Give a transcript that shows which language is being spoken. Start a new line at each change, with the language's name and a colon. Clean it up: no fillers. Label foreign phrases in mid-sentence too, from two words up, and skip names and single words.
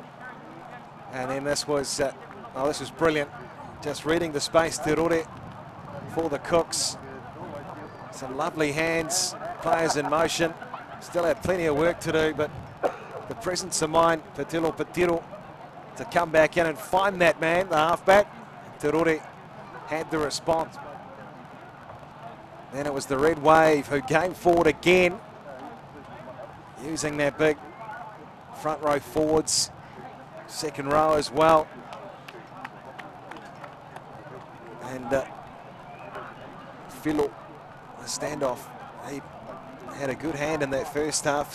English: And then this was, this was brilliant. Just reading the space, Te Rore for the Cooks. Some lovely hands, players in motion. Still had plenty of work to do, but the presence of mind, Petilo Petiro, to come back in and find that man, the halfback. Te Rore had the response. Then it was the Red Wave who came forward again, using their big front row forwards, second row as well. And Philo, the standoff, he had a good hand in that first half.